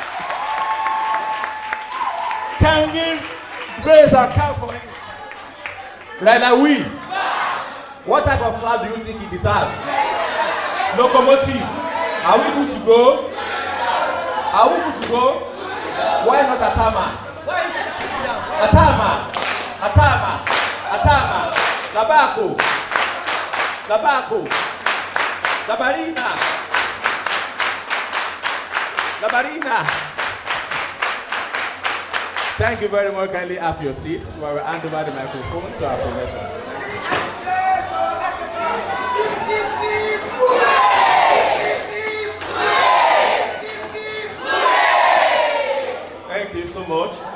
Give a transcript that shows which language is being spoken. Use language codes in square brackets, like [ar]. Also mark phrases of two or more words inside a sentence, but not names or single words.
[en] Can we raise our cap for him? Ryla, what type of clap do you think he deserves? Locomotive. Are we good to go? Are we good to go? Why not Atama? Atama. Tabako. Labarina. Thank you very much. Kindly have your seats while we hand over the microphone to our professor. Thank you so much.